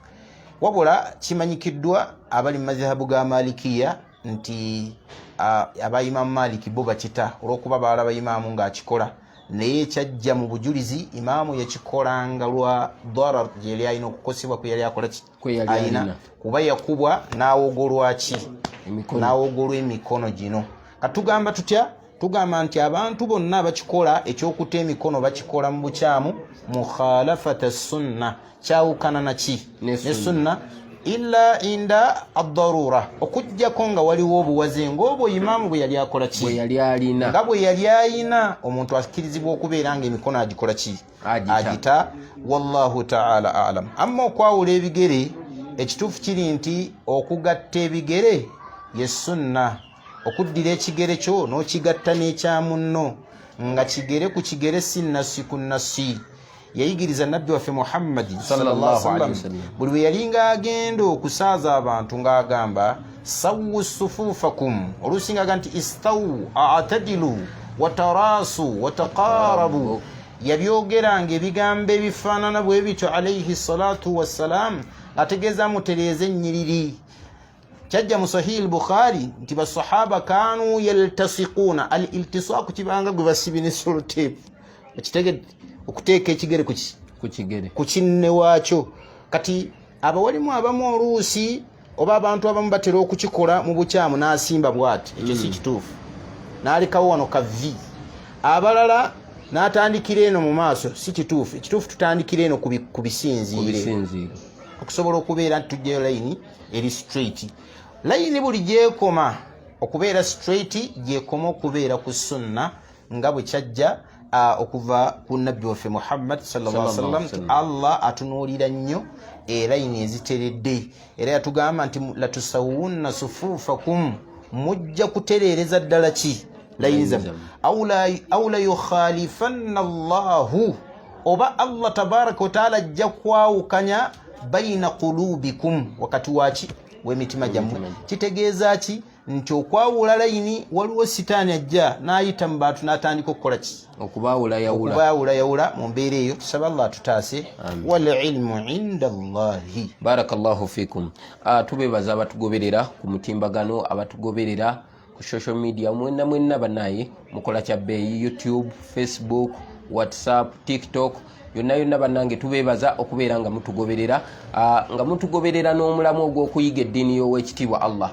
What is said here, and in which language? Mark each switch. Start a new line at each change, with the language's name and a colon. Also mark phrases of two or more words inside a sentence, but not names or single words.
Ganda: Wabula kimanyikiddwa abali mu mazhabu ga Malikiya nti abayimamu Maliki bo bakita olw'okuba balaba imaamu ng'akikola, naye kyajja mu bujulizi imaamu yakikolanga lwa darar gye yali alina okukosebwa kwe yali akola ayina, kuba yakubwa n'awogolwa ki, n'awogolwa emikono gino. Katugamba tutya? Tugamba nti abantu bonna bakikola ekyokuta emikono bakikola mu bukyamu
Arabic: mukhalafata sunna,
Ganda: kyawukana naki ne sunna,
Arabic: illa inda ad-darura,
Ganda: okujjako nga waliwo obuwaze ng'obwo imaamu bwe yali akola ki, bwe yali alina, nga bwe yali ayina, omuntu akirizibwa okubeera nga emikono agikola ki, agita.
Arabic: Wallahu ta'ala a'lam.
Ganda: Amma okwawula ebigere, ekituufu kiri nti okugatta ebigere ye sunna. Okuddira ekigere kyo n'okigatta n'ekya munno nga kigere ku kigere si nnasi ku nnasi. Yayigiriza nabbi waffe Muhammad
Arabic: sallallahu alaihi wasallam
Ganda: buli we yali ng'agenda okusaaza abantu ng'agamba
Arabic: sawwu sufufakum,
Ganda: oluusi ng'agamba nti
Arabic: istawu a'tadilu wataraasu wataqarabu.
Ganda: Yabyogeranga ebigambo ebifaanana bwe bityo
Arabic: alayhi salatu wassalam,
Ganda: ategeeza mutereeze ennyiriri. Kyajja mu Sahih al-Bukhari nti basahaba
Arabic: kanu yaltasiquna.
Ganda: Al-iltisaq kibanga gwe basibi ne solotape, ekitegedde okuteeka ekigere ku kinne waakyo. Kati abawalimu abamu oluusi oba abantu abamu batera okukikola mu bukyamu n'asimba bw'ati, ekyo si kituufu, n'alekawo wano ka V. Abalala n'atandikira eno mu maaso, si kituufu. Ekituufu tutandikira eno ku bisinziiro okusobola okubeera nti tujjayo layini eri straight. Layini buli gyekoma okubeera straight gyekoma okubeera ku sunna nga bwe kyajja okuva ku nabbi waffe Muhammad
Arabic: sallallahu alaihi wasallam.
Ganda: Allah atunuulira nnyo layini eziteredde, era yatugamba nti
Arabic: latusawunna sufufakum,
Ganda: mujja kutereereza ddala ki layini zammwe.
Arabic: Aw la yukhalifanna Allahu,
Ganda: oba
Arabic: Allah tabaraka wa taala
Ganda: ajja kwawukanya
Arabic: baina qulubikum,
Ganda: wakati waki w'emitima gyammwe. Kitegeeza ki? Nti okwawula layini waliwo sitaani ajja n'ayita mu bantu n'atandika okukola ki? Okubaawulayawula mu mbeera eyo. Tusaba Allah atutaase.
Arabic: Wal ilmu inda Allahi. Barakallahu fikum.
Ganda: Tubeebaza abatugoberera ku mutimbagano, abatugoberera ku
English: social media
Ganda: mwenna banaye mukola kya bbeeyi, YouTube, Facebook, WhatsApp, TikTok, yonna bannange tubeebaza okubeera nga mutugoberera, nga mutugoberera n'omulamu ogw'okuyiga eddiini y'owekitiibwa Allah.